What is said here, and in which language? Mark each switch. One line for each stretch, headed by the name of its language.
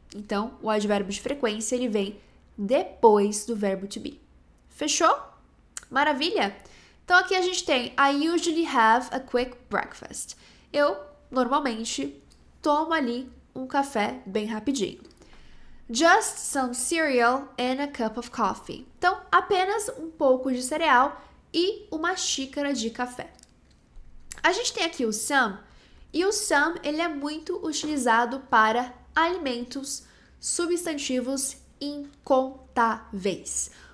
Portuguese: Então, o advérbio de frequência, ele vem depois do verbo to be. Fechou? Maravilha? Então, aqui a gente tem
English: I usually have a quick breakfast.
Portuguese: Eu, normalmente, tomo ali um café bem rapidinho.
English: Just some cereal and a cup of coffee.
Portuguese: Então, apenas um pouco de cereal e uma xícara de café. A gente tem aqui o some, e o some ele é muito utilizado para alimentos, substantivos incontáveis.